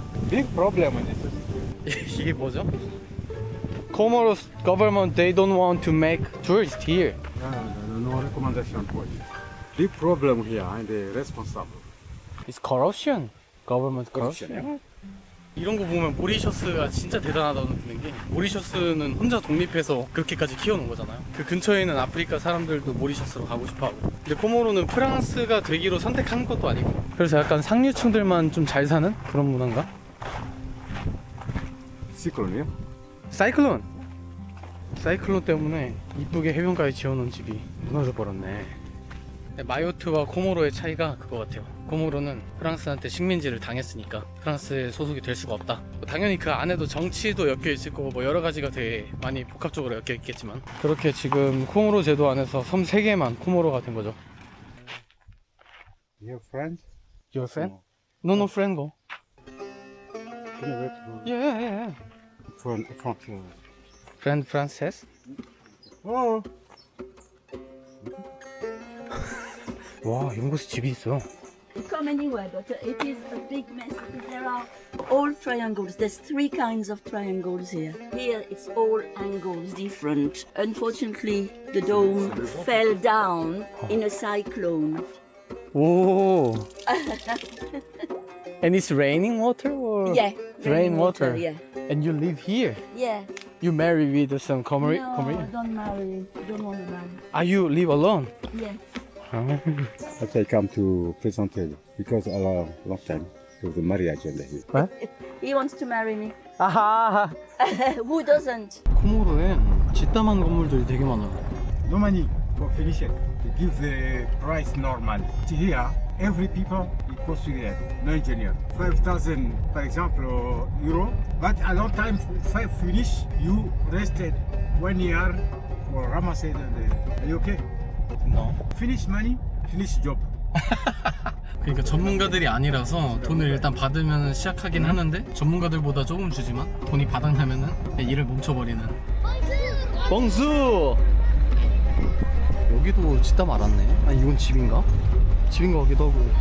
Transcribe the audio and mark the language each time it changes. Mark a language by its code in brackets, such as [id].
[en] Big problem with this. [ko] 이게 뭐죠? [en] Comoros government they don't want to make tourists here. No recommendation for it. Big problem here and the responsible. It's corruption. Government corruption. [ko] 이런 거 보면 모리셔스가 진짜 대단하다는 드는 게 모리셔스는 혼자 독립해서 그렇게까지 키워놓은 거잖아요. 그 근처에 있는 아프리카 사람들도 모리셔스로 가고 싶어하고. 근데 코모로는 프랑스가 되기로 선택한 것도 아니고 그래서 약간 상류층들만 좀 잘 사는 그런 문화인가? [en] Cyclone, [ko] 사이클론! 사이클론 때문에 이쁘게 해변가에 지어놓은 집이 무너져 버렸네. 마요트와 코모로의 차이가 그거 같아요. 코모로는 프랑스한테 식민지를 당했으니까 프랑스에 소속이 될 수가 없다. 당연히 그 안에도 정치도 엮여 있을 거고 뭐 여러 가지가 되게 많이 복합적으로 엮여 있겠지만 그렇게 지금 코모로 제도 안에서 섬 3개만 코모로가 된 거죠. [en] You have friends? Your friend? No, no friend go. Can you wait for Yeah. friend? Friend Frances? Oh. [ko] 와, 이런 곳에 집이 있어요. [en] Come anywhere, but it is a big mess. There are all triangles. There's 3 kinds of triangles here. Here it's all angles different. Unfortunately, the dome fell down in a cyclone. [ko] 오. [en] And it's raining water or? Yeah, Rainwater. Yeah, And you live here? yeah. You marry with some No, Comorian? don't marry. Don't want to marry. Ah, you live alone? Yeah. But I come to present it because a long time to the marriage and here. What? He wants to marry me. [ko] 아하. [en] Who doesn't? [ko] 코모로엔 짓담한 건물들이 되게 많아요. [en] No money for finish it. They give the price normal. Here, every people it costs here, no engineer. 5,000, for example, euro. But a long time, 5 finish, you rested 1 year for Ramadan. Are you okay? No. Finish money, finish job. [ko] 그러니까 전문가들이 아니라서 돈을 일단 받으면 시작하긴 하는데 전문가들보다 조금 주지만 돈이 바닥나면은 일을 멈춰버리는. 봉수! 여기도 짓다 말았네. 아니 이건 집인가? 집인 것 같기도 하고.